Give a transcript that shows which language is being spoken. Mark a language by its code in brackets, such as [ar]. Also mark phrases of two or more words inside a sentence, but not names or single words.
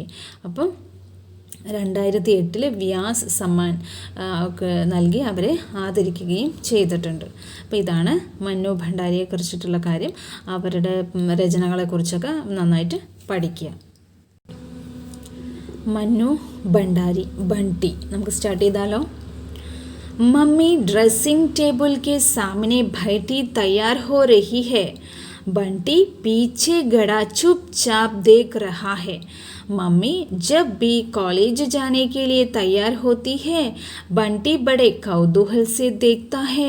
[ml] അപ്പം 2008 വ്യാസ് സമ്മാൻ ഒക്കെ നൽകി അവരെ ആദരിക്കുകയും ചെയ്തിട്ടുണ്ട്. അപ്പോൾ ഇതാണ് മന്നു ഭണ്ഡാരിയെക്കുറിച്ചിട്ടുള്ള കാര്യം. അവരുടെ രചനകളെക്കുറിച്ചൊക്കെ നന്നായിട്ട് പഠിക്കുക. മന്നു ഭണ്ഡാരി ബണ്ടി നമുക്ക് സ്റ്റാർട്ട് ചെയ്താലോ. [hi] मम्मी ड्रेसिंग टेबल के सामने बैठी तैयार हो रही है. बंटी पीछे गड़ा चुपचाप देख रहा है. मम्मी जब भी कॉलेज जाने के लिए तैयार होती है, बंटी बड़े कौतूहल से देखता है.